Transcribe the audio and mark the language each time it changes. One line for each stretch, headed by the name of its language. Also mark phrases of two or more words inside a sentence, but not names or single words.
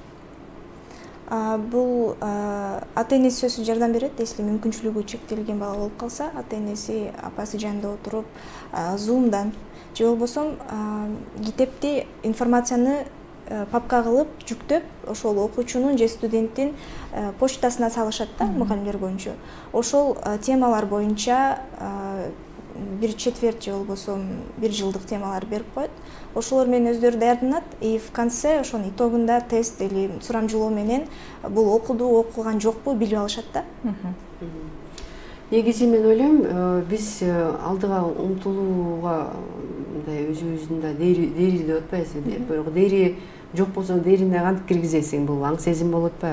Kyrgyz: Бул ата-энеси сөзсүз жардам берет, если мүмкүнчүлүгү чектелген бала болуп калса, ата-энеси апасы жанында отуруп, Zoom'дан же болбосо китепти, информацияны папка кылып жүктөп, ошол окуучунун же студенттин почтасына салышат да, мугалимдер боюнча. Ошол темалар боюнча бир четверть же болбосо бир жылдык темалар берип коет. Ошолор менен өздөрү даярданат,
Russian: и в конце
Kyrgyz: ошонун итогунда тест или сурамжылоо менен бул окуду, окуган жокпу билип алышат да. Негизи мен ойлойм, биз алдыга умтулууга мындай өзүбүздүн да дээри деп атпайбызбы? Бирок дээри жок болсо дээрине кантип киргизесиң? Бул аң сезим болуп атпайбы?